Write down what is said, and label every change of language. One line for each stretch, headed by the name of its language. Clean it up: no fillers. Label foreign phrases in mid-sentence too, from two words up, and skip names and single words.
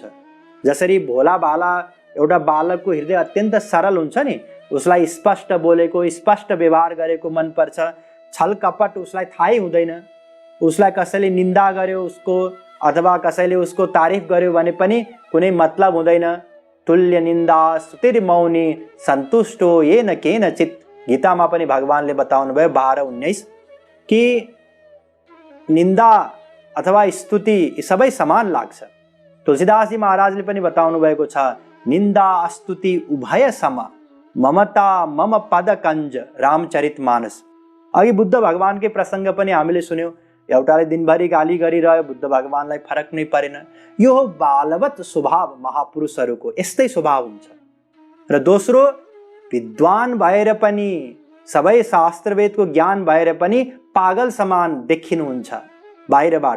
Nepali: जसरी भोला बाला एउटा बालकको हृदय अत्यन्त सरल हुन्छ नि, उसलाई स्पष्ट बोलेको, स्पष्ट व्यवहार गरेको मन पर्छ। छल कपट उसलाई थाहै हुँदैन। उसलाई कसैले निन्दा गर्यो उसको अथवा कसैले उसको तारिफ गर्यो भने पनि कुनै मतलब हुँदैन।
Sanskrit: तुल्य निन्दा स्तुतिर्मौनी सन्तुष्टो येन केनचित्।
Nepali: गीतामा पनि भगवानले बताउनु भयो 12:19 कि निन्दा अथवा स्तुति यी सबै समान लाग्छ। तुलसीदासजी महाराजले पनि बताउनु भएको छ,
Awadhi: निन्दा स्तुति उभय सम, ममता मम पद कञ्ज।
Nepali: रामचरितमानस। अघि बुद्ध भगवानकै प्रसङ्ग पनि हामीले सुन्यौँ। एउटाले दिनभरि गाली गरिरह्यो, बुद्ध भगवानलाई फरक नै परेन। यो हो बालवत स्वभाव महापुरुषहरूको, यस्तै स्वभाव हुन्छ। र दोस्रो, विद्वान भएर पनि, सबै शास्त्रवेदको ज्ञान भएर पनि पागल समान देखिनुहुन्छ बाहिरबाट।